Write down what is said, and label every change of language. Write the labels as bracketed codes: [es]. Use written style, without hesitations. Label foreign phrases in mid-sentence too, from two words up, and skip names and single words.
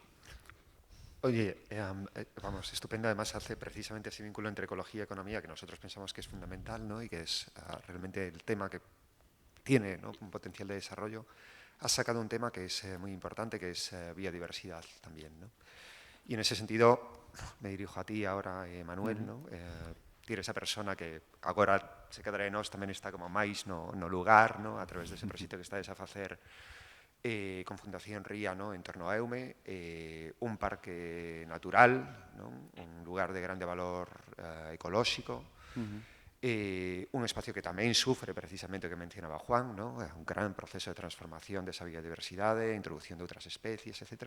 [es] Oye, vamos, estupendo. Además hace precisamente ese vínculo entre ecología y economía que nosotros pensamos que es fundamental, ¿no? Y que es realmente el tema que tiene, ¿no?, un potencial de desarrollo. Has sacado un tema que es muy importante, que es biodiversidad también, ¿no? Y en ese sentido me dirijo a ti ahora, Manuel, ¿no? [gl] Ti eres esa persona que agora se quedará en nós tamén está como máis no lugar, ¿no?, a través dese proxecto que estades a facer con Fundación Ría, ¿no?, en torno a Eume, un parque natural, ¿no?, un lugar de grande valor ecolóxico, un espacio que tamén sufre precisamente o que mencionaba Juan, ¿no?, un gran proceso de transformación desa biodiversidade, introducción de outras especies, etc.